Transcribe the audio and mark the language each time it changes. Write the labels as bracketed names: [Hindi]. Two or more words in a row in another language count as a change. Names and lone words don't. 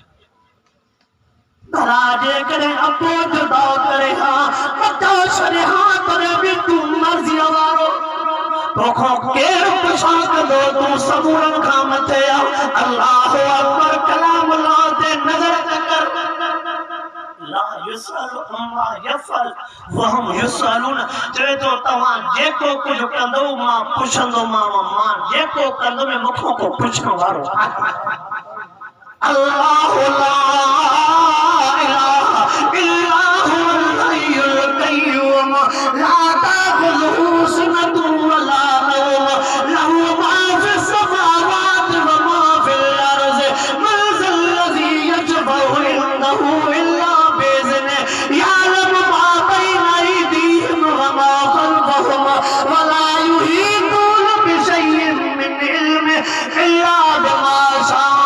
[Sindhi] भला जेकॾहिं अबो जुदा करे हा बच्चा छॾे हा तॾहिं बि तूं मर्ज़ीअ वारो तोखां केरु पुछा कंदो, तूं सबूरनि खां मथे आ। [Arabic] الله أكبر [Sindhi] कलाम अल्लाह ते नज़र कर [Arabic] لا يسأل عما يفعل وهم يسألون. [Sindhi] चवे तो तव्हां जेको कुझु कंदो मां पुछंदोमांव, मां जेको कंदुमि मूंखां को पुछण वारो [Arabic] الله لا إله إلا هو الحي القيوم لا تأخذه سنة ولا نوم له ما في السماوات وما في الأرض من ذا الذي يشفع عنده إلا بإذنه يعلم ما بين أيديهم وما خلفهم ولا يحيطون بشيء من علمه إلا بما شاء